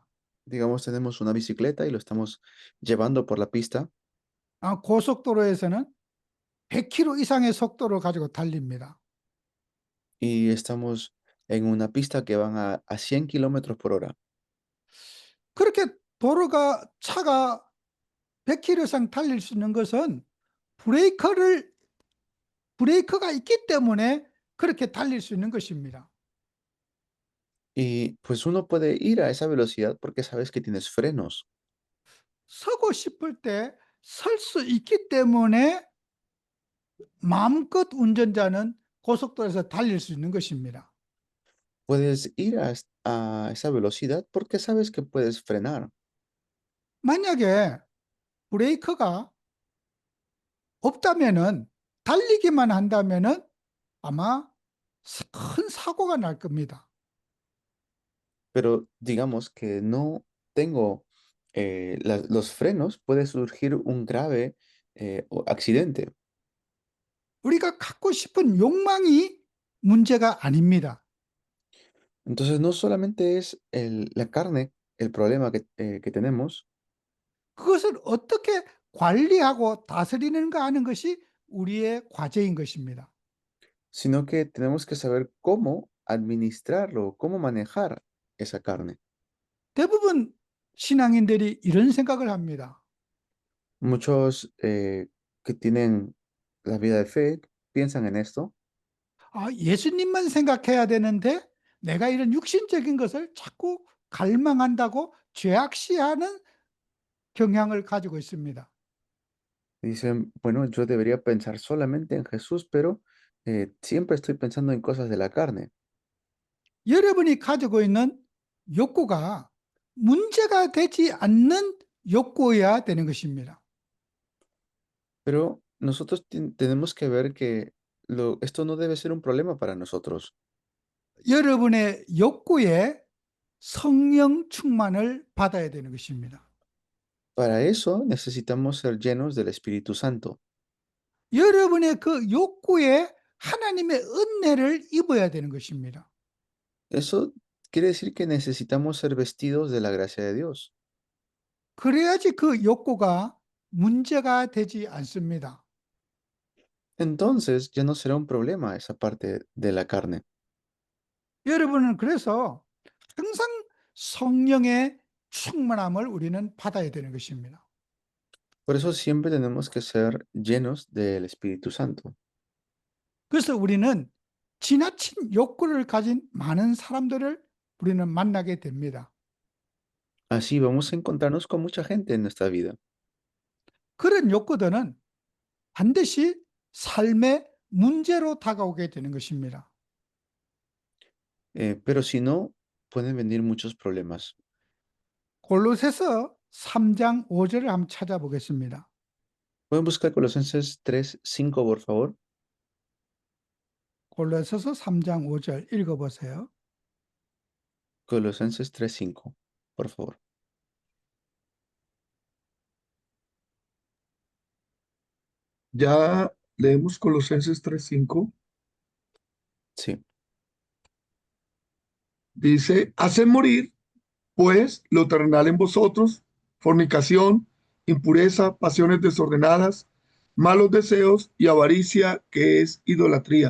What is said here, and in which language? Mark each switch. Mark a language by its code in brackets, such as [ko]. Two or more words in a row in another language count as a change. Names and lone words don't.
[es] digamos, tenemos una bicicleta y lo estamos llevando por la pista [ko] 고속도로에서는 100km 이상의 속도를 가지고 달립니다. [es] y estamos en una pista que van a 100 kilómetros por hora. [ko] 그렇게 차가 100km 이상 달릴 수 있는 것은 브레이크가 있기 때문에 그렇게 달릴 수 있는 것입니다. [es] Y pues uno puede ir a esa velocidad porque sabes que tienes frenos. [ko] 서고 싶을 때 설 수 있기 때문에 마음껏 운전자는 고속도로에서 달릴 수 있는 것입니다. [es] Puedes ir a esa velocidad porque sabes que puedes frenar. [ko] 만약에 브레이크가 없다면은 달리기만 한다면은 아마 큰 사고가 날 겁니다. [es] Pero digamos que no tengo los frenos, puede surgir un grave accidente. [ko] 우리가 갖고 싶은 욕망이 문제가 아닙니다. [es] Entonces no solamente es la carne el problema que tenemos, [ko] 그것을 어떻게 관리하고 다스리는가 하는 것이 우리의 과제인 것입니다. [es] sino que tenemos que saber cómo administrarlo, cómo manejar esa carne. [ko] 대부분 신앙인들이 이런 생각을 합니다. [es] Muchos que tienen la vida de fe piensan en esto. [ko] 예수님만 생각해야 되는데 내가 이런 육신적인 것을 자꾸 갈망한다고 죄악시하는 경향을 가지고 있습니다. [es] Dicen, bueno, yo debería pensar solamente en Jesús, pero siempre estoy pensando en cosas de la carne. [ko] 여러분이 가지고 있는 욕구가 문제가 되지 않는 욕구여야 되는 것입니다. [es] Pero nosotros tenemos que ver que esto no debe ser un problema para nosotros. [ko] 여러분의 욕구에 성령 충만을 받아야 되는 것입니다. [es] Para eso necesitamos ser llenos del Espíritu Santo. [ko] 여러분의 그 욕구에 하나님의 은혜를 입어야 되는 것입니다. [es] Eso quiere decir que necesitamos ser vestidos de la gracia de Dios. [ko] 그래야지 그 욕구가 문제가 되지 않습니다. [es] Entonces ya no será un problema esa parte de la carne. [ko] 여러분은 그래서 항상 성령의 충만함을 우리는 받아야 되는 것입니다. [es] Por eso siempre tenemos que ser llenos del Espíritu Santo. [ko] 그래서 우리는 지나친 욕구를 가진 많은 사람들을 우리는 만나게 됩니다. [es] Así vamos a encontrarnos con mucha gente en nuestra vida. [ko] 그런 욕구들은 반드시 삶의 문제로 다가오게 되는 것입니다. [es] Pero si no, pueden venir muchos problemas. [ko] 골로새서 3장 5절을 한번 찾아보겠습니다. [es] Pueden buscar Colosenses 3:5, por favor. [ko] 골로새서 3장 5절 읽어보세요. [es] Colosenses 3:5, por favor. Ya leemos Colosenses 3:5. Sí. Dice, haced morir, pues, lo terrenal en vosotros, fornicación, impureza, pasiones desordenadas, malos deseos y avaricia, que es idolatría.